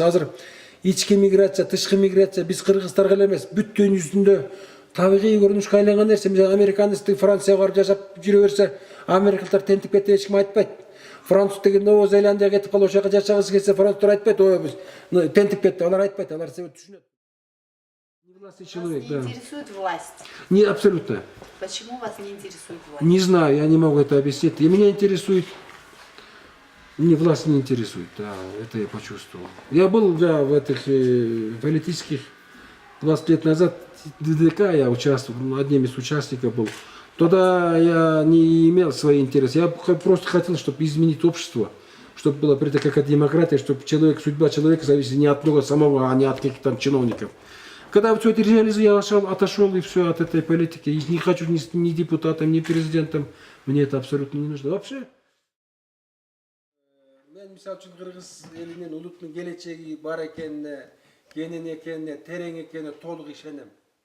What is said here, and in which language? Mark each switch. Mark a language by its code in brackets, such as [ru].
[ky] Азыр ички миграция, тышкы миграция биз кыргыздарга эле эмес, бүт дүйнө жүзүндө табигый көрүнүшкө айланган нерсе. Мисалы американецтер Францияга барып жашап жүрө берсе, америкалыктар тентип кетти, эч ким айтпайт. Француз деген Новая Зеландияга кетип калып, ошол жака жашагысы келсе, француздар айтпайт, ой биз тентип кетти. Алар айтпайт, алар себеп түшүнөт. [ru] Властный человек, да. Вас не интересует власть? Не, абсолютно. Почему вас не интересует власть? Не знаю, я не могу это объяснить. И меня интересует, мне власть не интересует, да, это я почувствовал. Я был, да, в этих политических 20 лет назад, в ДДК я участвовал, одним из участников был. Тогда я не имел свои интересы, я просто хотел, чтобы изменить общество, чтобы была какая-то демократия, чтобы судьба человека зависела не от него самого, а не от каких-то там чиновников. Когда все это реализовал, я отошел и все от этой политики. И не хочу ни депутатом, ни президентом. Мне это абсолютно не нужно. [ky] Вообще, мен мисалы үчүн кыргыз элинин улуттун келечеги бар экенине, кенен экенине, терең экенине толук ишенем.